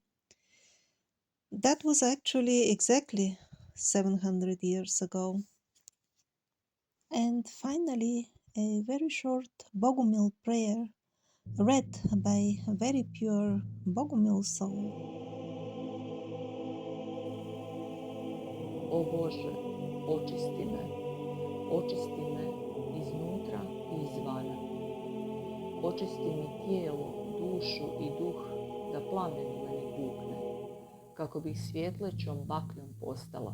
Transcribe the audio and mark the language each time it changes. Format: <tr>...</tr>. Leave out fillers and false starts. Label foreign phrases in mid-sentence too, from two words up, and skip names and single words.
<en>That was actually exactly 700 years ago. And finally, a very short Bogumil prayer read by a very pure Bogumil soul.</en> <hr>O Bože, očisti me iznutra i izvana. Očisti mi tijelo, dušu i duh, da plamen u meni bukne, kako bih svjetlećom bakljom postala.</hr>